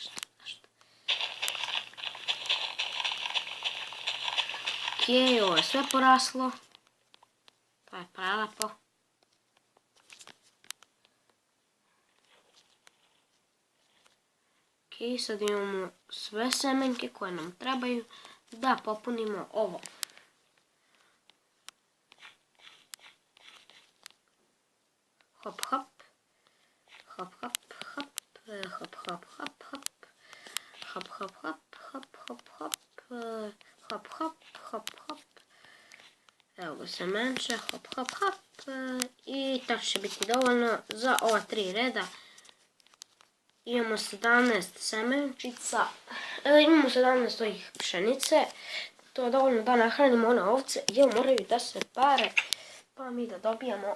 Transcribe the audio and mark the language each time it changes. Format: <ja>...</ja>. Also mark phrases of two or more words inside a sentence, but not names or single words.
<sr>Okej, ovo je sve poraslo. To je prelepo. Okej, sad imamo sve semenke koje nam trebaju da popunimo ovo. Hop, hop, hop, hop, hop, hop, hop, hop, hop, hop, hop, hop, hop, hop, hop, hop, hop, hop, hop. Evo ga semenče, hop, hop, hop. I to će biti dovoljno za ova 3 reda. Imamo 17 semenčica, imamo 17 ovih pšenice. To je dovoljno da nahranimo one ovce, jer moraju da se pare, pa mi da dobijamo...</sr>